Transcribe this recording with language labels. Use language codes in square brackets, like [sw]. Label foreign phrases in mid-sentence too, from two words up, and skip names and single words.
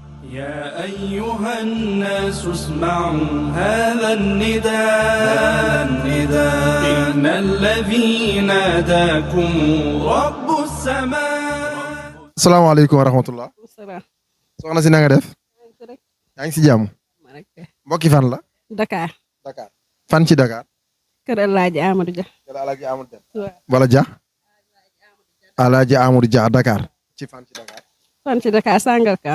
[ar] يا أيها الناس اسمعوا هذا النداء إن الذي ناداكم رب السماء. السلام عليكم ورحمة الله. [wo] soxna si na nga def. yaa ngi si jàmm. mbokki fan la. Dakar. Dakar fan ci Dakar. Kër Alaaji Amadou Dia. Kër Alaaji Amadou Dia. wala Dia. Alaaji Amadou Dia Dakar. ci fan ci Dakar. fan ci Dakar Sangalkam.